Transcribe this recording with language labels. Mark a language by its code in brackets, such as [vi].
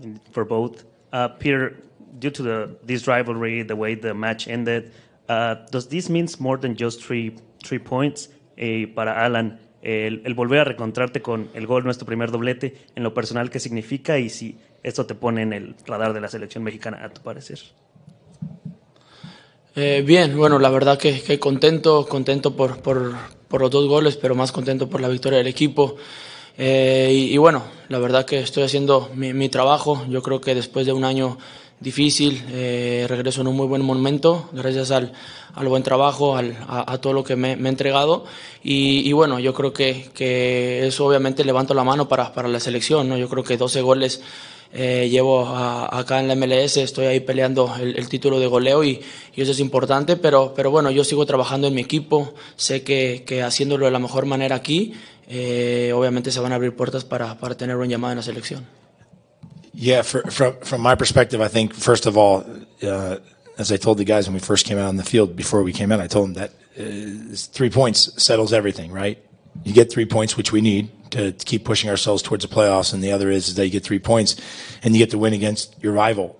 [en] For both, Peter, due to this rivalry, the way the match ended, does this mean more than just three points? [es] Para Alan, el volver a reencontrarte con el gol, nuestro primer doblete, en lo personal, ¿qué significa? Y si esto te pone en el radar de la selección mexicana, a tu parecer. Bien, bueno, la verdad que contento por los 2 goles, pero más contento por la victoria del equipo. Y bueno, la verdad que estoy haciendo mi trabajo. Yo creo que después de un año difícil, regreso en un muy buen momento, gracias al buen trabajo, a todo lo que me he entregado. Y bueno, yo creo que eso obviamente levanto la mano para la selección, ¿no? Yo creo que 12 goles llevo acá en la MLS, estoy ahí peleando el título de goleo y eso es importante, pero bueno, yo sigo trabajando en mi equipo, sé que haciéndolo de la mejor manera aquí, obviamente se van a abrir puertas para tener un llamado en la selección. [en] Yeah, from my perspective, I think, first of all, as I told the guys when we first came out on the field, before we came in, I told them that 3 points settles everything, right? You get 3 points, which we need to keep pushing ourselves towards the playoffs, and the other is that you get 3 points and you get to win against your rival.